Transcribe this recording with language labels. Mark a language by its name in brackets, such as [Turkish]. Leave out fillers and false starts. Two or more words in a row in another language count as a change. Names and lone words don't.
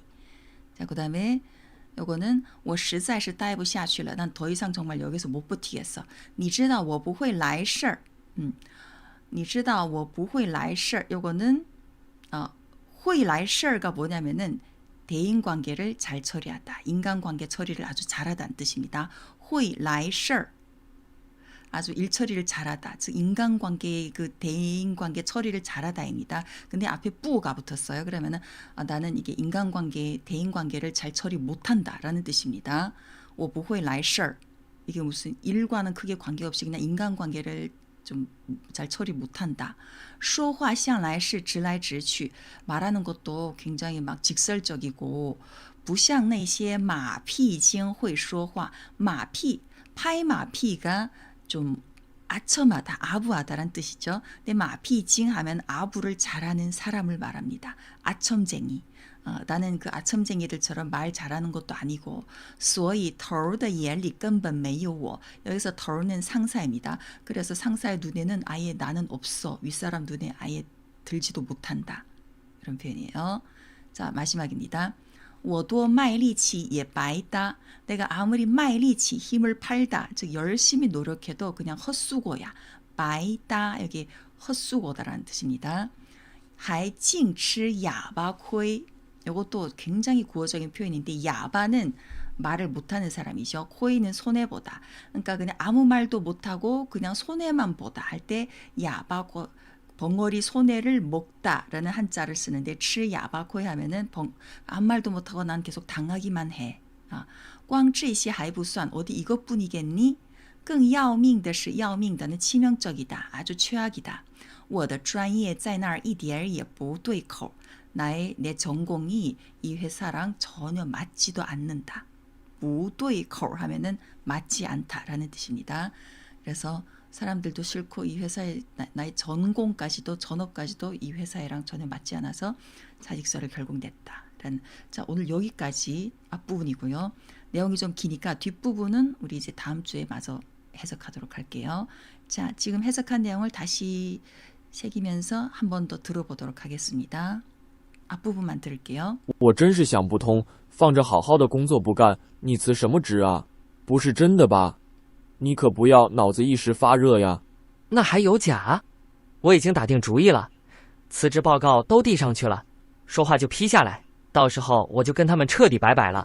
[Korean] 자, 그다음에 요거는 [Chinese] 我实在是待不下去了. [Korean] 난 더 이상 정말 여기서 못 버티겠어. [Chinese] 你知道我不会来事儿. 你知道我不会来事儿. [Korean] 요거는 [Chinese] 会来事儿 [Korean] 가 뭐냐면은 대인관계를 잘 처리하다. 인간관계 처리를 아주 잘하다는 뜻입니다. [Chinese] 会来事儿. [Korean] 아주 일 처리를 잘하다. 즉 인간관계 그 대인관계 처리를 잘하다입니다. 근데 앞에 뿌가 붙었어요. 그러면은 나는 이게 인간관계 대인관계를 잘 처리 못한다라는 뜻입니다. [Chinese] 我不会来事儿 [Korean] 이게 무슨 일과는 크게 관계없이 그냥 인간관계를 좀 잘 처리 못한다. [Chinese] 说话向来是直来直去 [Korean] 말하는 것도 굉장히 막 직설적이고 [Chinese] 不像那些马屁精会说话 [Korean] 马屁 파이 마피가 좀 아첨하다, 아부하다란 뜻이죠. 근데 마피징 하면 아부를 잘하는 사람을 말합니다. 아첨쟁이. 나는 그 아첨쟁이들처럼 말 잘하는 것도 아니고 [Chinese] 所以头的眼里根本没有我 [Korean] 여기서头는 상사입니다. 그래서 상사의 눈에는 아예 나는 없어. 윗사람 눈에 아예 들지도 못한다. 이런 표현이에요. 자, 마지막입니다. [Chinese] 我多卖力气也白搭 [Korean] 내가 아무리 [Chinese] 卖力气 [Korean] 힘을 팔다 즉 열심히 노력해도 그냥 헛수고야. 白搭 여기 헛수고다라는 뜻입니다. [Chinese] 还净吃哑巴亏 [Korean] 이것도 굉장히 구어적인 표현인데 야바는 말을 못하는 사람이죠. 코이는 손해보다. 그러니까 그냥 아무 말도 못하고 그냥 손해만 보다 할 때 야바 벙어리 손해를 먹다라는 한자를 쓰는데 치 야바 코이 하면은 아무 말도 못하고 난 계속 당하기만 해. [Chinese] 光这些还不算 [Korean] 어디 이것뿐이겠니? [Chinese] 更要命的是要命的 [Korean] 는 치명적이다. 아주 최악이다. [Chinese] 我的专业在那儿一点也不对口. [Korean] 내 전공이 이 회사랑 전혀 맞지도 않는다. [Chinese] 不对口 [Korean] 하면은 맞지 않다라는 뜻입니다. 그래서 사람들도 싫고 이 회사의 나의 전공까지도 전업까지도 이 회사랑 전혀 맞지 않아서 자직서를 결국 냈다. 자, 오늘 여기까지 앞부분이고요. 내용이 좀 기니까 뒷부분은 우리 이제 다음 주에 마저 해석하도록 할게요. 자, 지금 해석한 내용을 다시 새기면서 한 번 더 들어보도록 하겠습니다. 앞부분만 들을게요. [Chinese] 我真是想不通，放着好好的工作不干，你辞什么职啊？不是真的吧？你可不要脑子一时发热呀！那还有假？我已经打定主意了，辞职报告都递上去了，说话就批下来，到时候我就跟他们彻底拜拜了。